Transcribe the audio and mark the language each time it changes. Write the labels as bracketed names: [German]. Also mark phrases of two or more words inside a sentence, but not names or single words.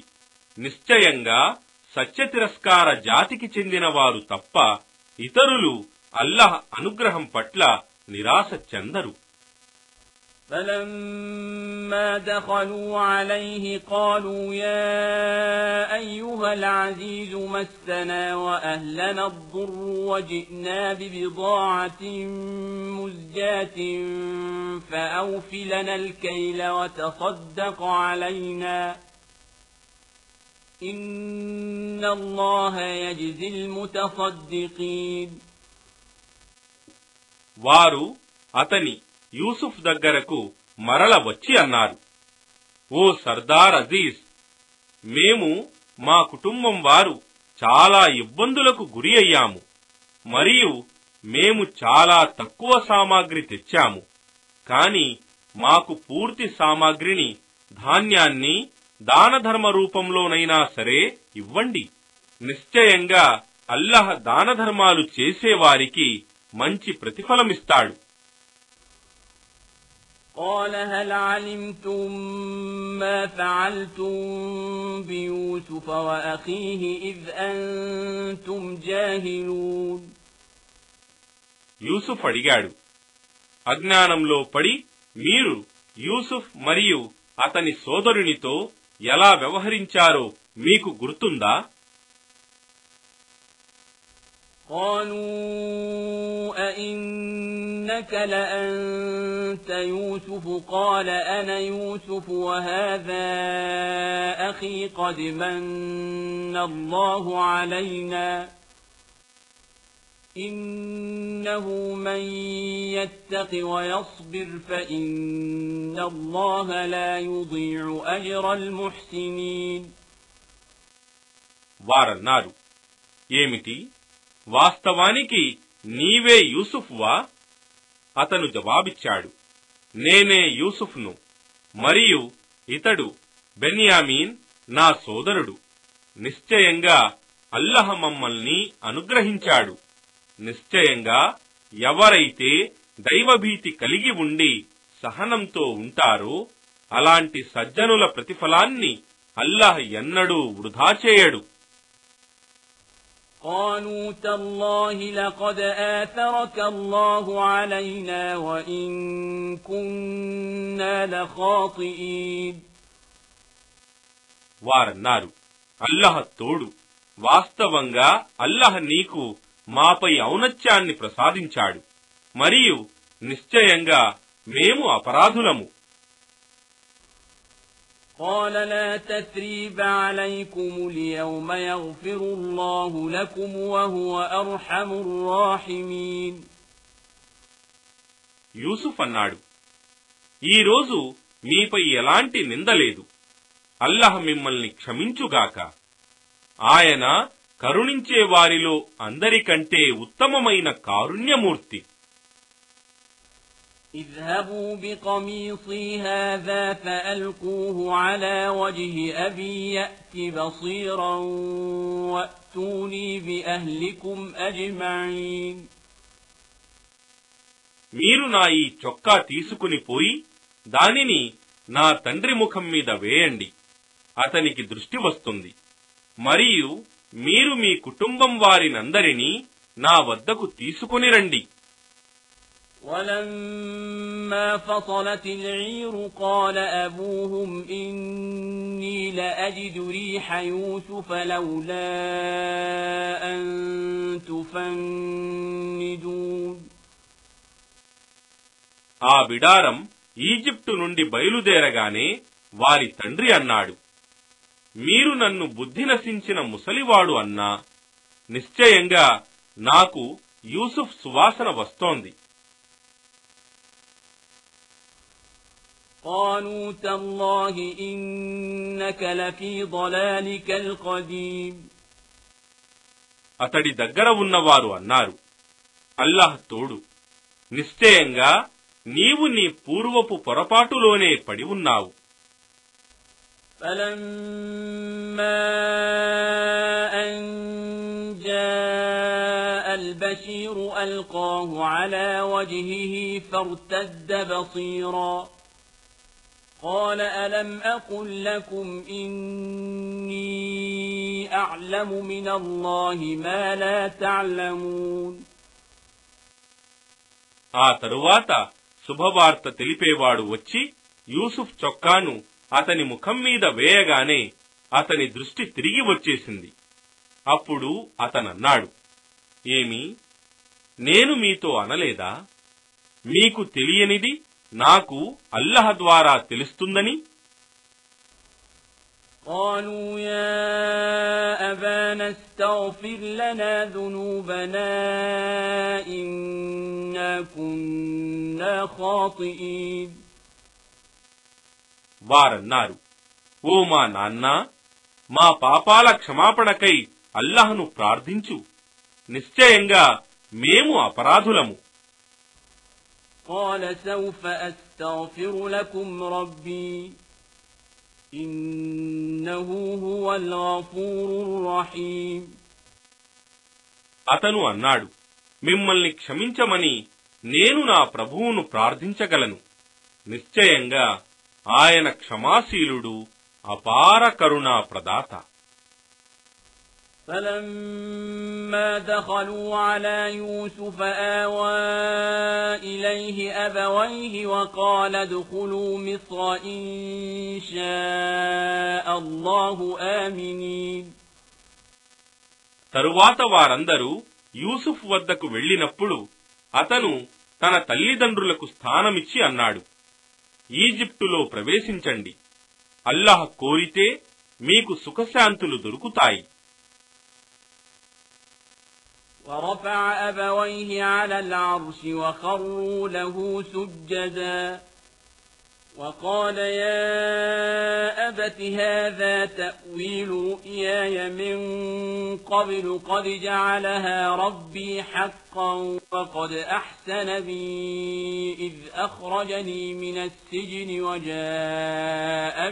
[Telugu] నిశ్చయంగా సత్యతిరస్కార జాతికి చెందిన వారు తప్ప ఇతరులు అల్లహ అనుగ్రహం పట్ల నిరాశ చెందరు. [Arabic] فلما دخلوا عليه قالوا يا أيها العزيز مسنا وأهلنا الضر وجئنا ببضاعة مزجاة فأوف لنا الكيل وتصدق علينا إن الله يجزي المتصدقين. [Telugu] వారు అతని యూసుఫ్ దగ్గరకు మరల వచ్చి అన్నారు, ఓ సర్దార్ అజీజ్, మేము మా కుటుంబం వారు చాలా ఇబ్బందులకు గురి అయ్యాము. మరియు మేము చాలా తక్కువ సామాగ్రి తెచ్చాము, కాని మాకు పూర్తి సామాగ్రిని, ధాన్యాన్ని దానధర్మ రూపంలోనైనా సరే ఇవ్వండి. నిశ్చయంగా అల్లాహ్ దానధర్మాలు చేసేవారికి మంచి ప్రతిఫలమిస్తాడు. [Arabic] قال هل علمتم ما فعلتم بيوسف وأخيه إذ أنتم جاهلون. [Telugu] యూసుఫ్ అడిగాడు, అజ్ఞానంలో పడి మీరు యూసుఫ్ మరియు అతని సోదరునితో ఎలా వ్యవహరించారో మీకు గుర్తుందా? [Arabic] قالوا أئنك لأنت يوسف قال أنا يوسف وهذا أخي قد من الله علينا إنه من يتق ويصبر فإن الله لا يضيع أجر المحسنين. [Telugu] వారన్నారు, ఏమిటి, వాస్తవానికి నీవే యూసుఫ్వా? అతను జవాబిచ్చాడు, నేనే యూసుఫ్ను, మరియు ఇతడు బెన్యామీన్ నా సోదరుడు. నిశ్చయంగా అల్లాహ్ మమ్మల్ని అనుగ్రహించాడు. నిశ్చయంగా ఎవరైతే దైవభీతి కలిగి ఉండి సహనంతో ఉంటారో అలాంటి సజ్జనుల ప్రతిఫలాన్ని అల్లాహ్ ఎన్నడూ వృధా చేయడు. [Arabic] قالوا تالله لقد آثرك الله علينا وإن كنا لخاطئين. [Telugu] వారన్నారు, అల్లాహ్ తోడు, వాస్తవంగా అల్లాహ్ నీకు మాపై ఔన్నత్యాన్ని ప్రసాదించాడు, మరియు నిశ్చయంగా మేము అపరాధులము. [Arabic] قال لا تثريب عليكم اليوم يغفر الله لكم وهو أرحم الراحمين. [Telugu] యూసుఫ్ అన్నాడు, ఈరోజు మీపై ఎలాంటి నింద లేదు, అల్లాహ్ మిమ్మల్ని క్షమించుగాక. ఆయన కరుణించే వారిలో అందరికంటే ఉత్తమమైన కారుణ్యమూర్తి. [Arabic] اذهبوا بقميصي هذا فألقوه على وجه أبي يأت بصيرا وأتوني بأهلكم أجمعين. [Telugu] మీరు నా ఈ చొక్కా తీసుకుని పోయి దానిని నా తండ్రి ముఖం మీద వేయండి, అతనికి దృష్టి వస్తుంది, మరియు మీరు మీ కుటుంబం వారినందరినీ నా వద్దకు తీసుకుని రండి. [Arabic] ولما فصلت العير قال أبوهم إني لأجد ريح يوسف لولا أن تفندون. [Telugu] ఆ బిడారం ఈజిప్టు నుండి బయలుదేరగానే వారి తండ్రి అన్నాడు, మీరు నన్ను బుద్ధి నశించిన ముసలివాడు అన్నా, నిశ్చయంగా నాకు యూసుఫ్ సువాసన వస్తోంది. [Arabic] قالوا تالله إنك لفي ضلالك القديم. [Telugu] అతడి దగ్గర ఉన్నవారు అన్నారు, అల్లాహ్ తోడు, నిశ్చయంగా నీవు నీ పూర్వపు పొరపాటులోనే పడి ఉన్నావు. [Arabic] فلما أن جاء البشير ألقاه على وجهه فارتد بصيرا قال ألم أقل لكم إني أعلم من الله ما لا تعلمون. [Telugu] ఆ తరువాత శుభవార్త తెలిపేవాడు వచ్చి యూసుఫ్ చొక్కాను అతని ముఖం మీద వేయగానే అతని దృష్టి తిరిగి వచ్చేసింది. అప్పుడు అతనన్నాడు, ఏమి, నేను మీతో అనలేదా, మీకు తెలియనిది నాకు అల్లాహ్ ద్వారా తెలుస్తుందని? [Arabic] قالوا يا أبانا استغفر لنا ذنوبنا إنا كنا خاطئين. [Telugu] వారన్నారు, ఓ మా నాన్న, మా పాపాల క్షమాపణకై అల్లాహ్ను ప్రార్థించు, నిశ్చయంగా మేము అపరాధులము. [Arabic] قال سوف أستغفر لكم ربي إنه هو الغفور الرحيم. [Telugu] అతను అన్నాడు, మిమ్మల్ని క్షమించమని నేను నా ప్రభువును ప్రార్థించగలను. నిశ్చయంగా ఆయన క్షమాశీలుడు, అపార కరుణా ప్రదాత. [Arabic] فلما دخلوا على يوسف آوى إليه أبويه وقال ادخلوا مصر إن شاء الله آمنين. [Telugu] తరువాత వారందరూ యూసుఫ్ వద్దకు వెళ్లినప్పుడు అతను తన తల్లిదండ్రులకు స్థానమిచ్చి అన్నాడు, ఈజిప్టులో ప్రవేశించండి, అల్లాహ్ కోరితే మీకు సుఖశాంతులు దొరుకుతాయి. [Arabic] ورفع أبويه على العرش وخروا له سجدا وقال يا أبت هذا تأويل رؤياي من قبل قد جعلها ربي حقا وقد أحسن بي إذ أخرجني من السجن وجاء